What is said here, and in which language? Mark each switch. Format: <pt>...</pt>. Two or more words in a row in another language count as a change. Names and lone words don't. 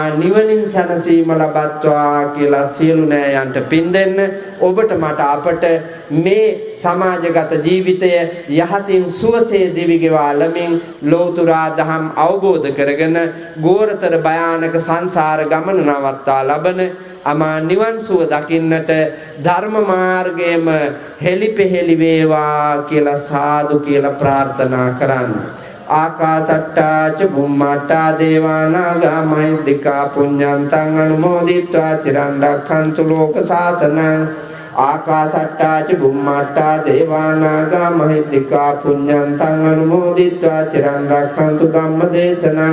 <si>නිවනින් සැනසීම ලබත්වා කියලා සියලු නෑයන්ට පින් දෙන්න ඔබට මට අපට මේ සමාජගත ජීවිතය යහතින් සුවසේ දිවි ගෙවාලමින් ලෞතුරා දහම් අවබෝධ කරගෙන ගෝරතර භයානක සංසාර ගමන නවත්වා ලබන අමා නිවන් සුව දකින්නට ධර්ම මාර්ගයේම හෙලිපෙහෙලි වේවා කියලා සාදු කියලා ප්‍රාර්ථනා කරන්න.</si> <pi>ආකාසට්ටා ච බුම්මට්ටා දේවානාගා මහිද්దికා පුඤ්ඤන්තං අනුමෝදිත්වා චිරන් රක්ඛන්තු ලෝක සාසනං. ආකාසට්ටා ච බුම්මට්ටා දේවානාගා මහිද්దికා පුඤ්ඤන්තං අනුමෝදිත්වා චිරන් රක්ඛන්තු ධම්මදේශනං.</pi>